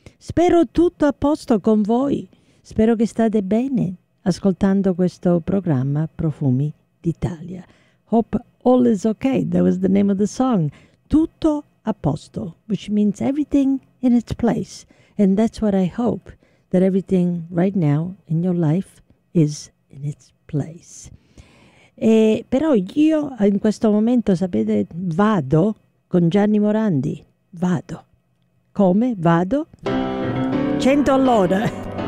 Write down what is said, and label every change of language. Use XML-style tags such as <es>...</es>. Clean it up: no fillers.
<it>Spero tutto a posto con voi, spero che state bene ascoltando questo programma Profumi d'Italia.</it> <en>Hope all is okay. That was the name of the song.</en> <it>Tutto a posto,</it> <en>which means everything in its place. And that's what I hope, that everything right now in your life is in its place.</en> <it>E, però io in questo momento, sapete, vado con Gianni Morandi. Vado. Come? Vado. 100 all'ora.</it>